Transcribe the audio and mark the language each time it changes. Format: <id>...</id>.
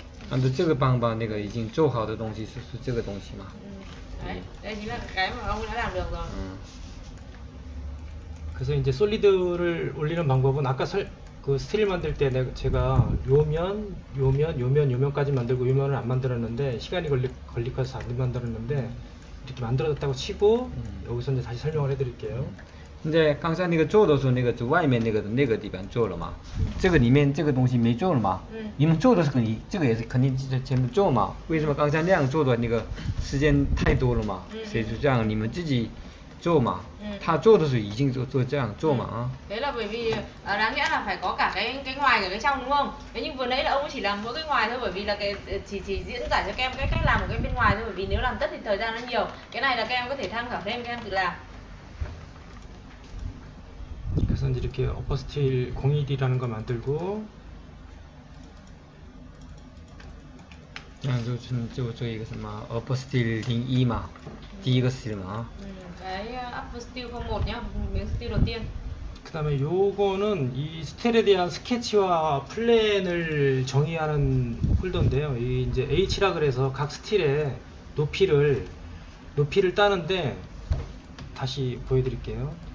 <zh>按照这个方法，那个已经做好的东西是这个东西嘛。</zh> <vi>Đấy, đây chính là cái mà ông đã làm được rồi.</vi> <ko>그래서 이제 솔리드를 올리는 방법은 아까 그 스틸 만들 때 제가 요면까지 만들고 요면을 안 만들었는데 시간이 걸리고서 안 만들었는데 이렇게 만들어졌다고 치고 여기서 이제 다시 설명을 해드릴게요.</ko> <zh>现在刚才那个做的时候，那个就外面那个地方做了嘛，这个里面这个东西没做了嘛，你们做的是这个也是肯定全部做嘛，为什么刚才那样做的那个时间太多了嘛，所以就这样你们自己做嘛，他做的时候已经做这样做嘛啊。</zh> <vi>Thế là bởi vì đáng nghĩa là phải có cả cái ngoài cả cái trong đúng không? Thế nhưng vừa nãy là ông ấy chỉ làm mỗi cái ngoài thôi, bởi vì là cái chỉ diễn giải cho các em cái cách làm của cái bên ngoài thôi, bởi vì nếu làm tất thì thời gian nó nhiều. Cái này là các em có thể tham khảo thêm, các em tự làm.</vi> <ko>그래서 이제 이렇게 어퍼스틸 01이라는 거 만들고</ko> <zh>这样就做一个什么 upper steel 01嘛，第一个 steel 嘛。</zh> <vi>Cái upper steel 01 nhá, miếng steel đầu tiên.</vi> <ko>그 다음에 요거는 이 스틸에 대한 스케치와 플랜을 정의하는 폴더인데요. 이 이제 H라 그래서 각 스틸의 높이를 따는데 다시 보여드릴게요.</ko>